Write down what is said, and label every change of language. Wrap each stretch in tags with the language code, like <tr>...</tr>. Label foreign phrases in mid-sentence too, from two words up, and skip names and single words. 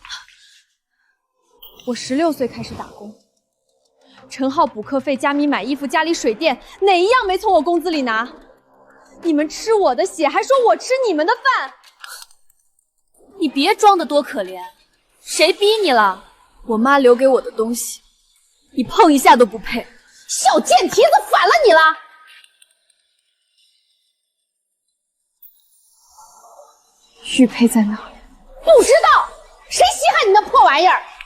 <zh>我16歲開始打工，陳浩補課費、加米買衣服、家裡水電，哪一樣沒從我工資裡拿？你們吃我的血，還說我吃你們的飯？你別裝得多可憐，誰逼你了？我媽留給我的東西，你碰一下都不配。小賤蹄子，反了你了！玉佩在哪儿？不知道，誰稀罕你那破玩意兒？</zh>